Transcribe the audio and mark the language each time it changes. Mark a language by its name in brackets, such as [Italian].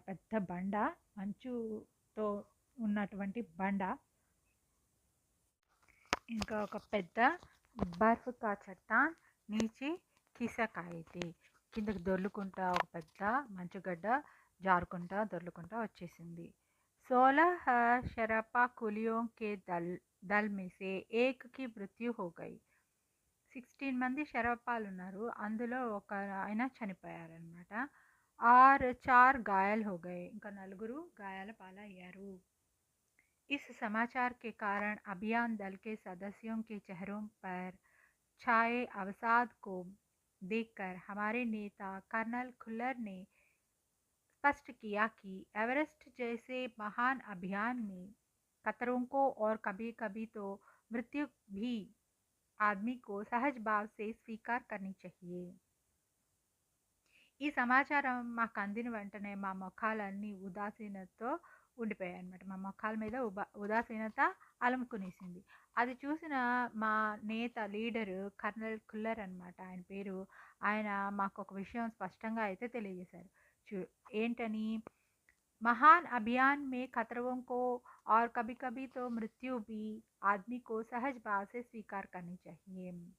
[Telugu] పెద్ద బండ, మంచుతో ఉన్నటువంటి బండ. ఇంకా ఒక పెద్ద [Hindi] బర్ఫ్ కా చట్టాన్ నీచి ఖిసక్ ఆయి థీ. [Telugu] కిందకి దొర్లుకుంటా ఒక పెద్ద మంచుగడ్డ జారుకుంటా దొర్లుకుంటా వచ్చేసింది. [Hindi] 16 शराफा कुलियों के दल में से एक की मृत्यु हो गई. [Telugu] 16 మంది షరపాలున్నారు. అందులో ఒక ఆయన చనిపోయారనమాట. [Hindi] और 4 घायल हो गए. [Telugu] ఇంకా నలుగురు గాయాల పాలయ్యారు. [Hindi] इस समाचार के कारण अभियान दल के सदस्यों के चेहरों पर छाए अवसाद को देखकर हमारे नेता कर्नल खुल्लर ने स्पष्ट किया कि एवरेस्ट जैसे महान अभियान में खतरों को और कभी-कभी तो मृत्यु भी आदमी को सहज भाव से स्वीकार करनी चाहिए. [Telugu] ఈ సమాచారం మాకు అందిన వెంటనే మా మొఖాలన్నీ ఉదాసీనతతో ఉండిపోయాయన్నమాట. మా మొఖాల మీద ఉదాసీనత అలుముకునేసింది. అది చూసిన మా నేత లీడరు కర్నల్ ఖుల్లర్ అనమాట ఆయన పేరు. ఆయన మాకు ఒక విషయం స్పష్టంగా అయితే తెలియజేశారు. ఏంటని? [Hindi] महान अभियान में खतरों को और कभी-कभी तो मृत्यु भी आदमी को सहज भाव से स्वीकार करनी चाहिए.